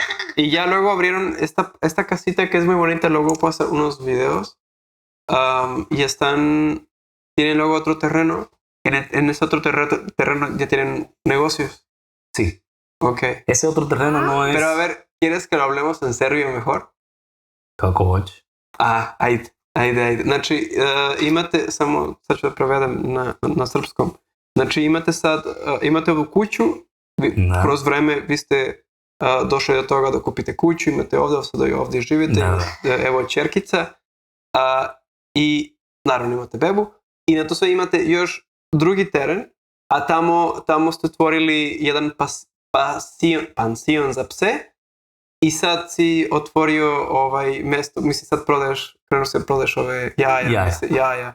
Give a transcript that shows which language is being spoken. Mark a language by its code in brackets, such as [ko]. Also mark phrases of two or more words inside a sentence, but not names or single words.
[es] Y ya luego abrieron esta casita que es muy bonita. Luego puedo hacer unos videos. Y tienen luego otro terreno. En ese otro terreno ya tienen negocios. Sí. Ok. Ese otro terreno no es... Pero a ver, ¿quieres que lo hablemos en serbio mejor? [sr] Kako hoćeš? Ajde. Znači, imate, sad ću da prevedem na srpskom. Znači, imate ovu kuću, kroz vreme vi ste došli do toga da kupite kuću, imate sada i ovdje živite, evo ćerkica, i naravno imate bebu, i na to sve imate još drugi teren, a tamo ste otvorili jedan pansion za pse, i sad si otvorio mesto, mislim sad krenuo se prodaješ ove jaja.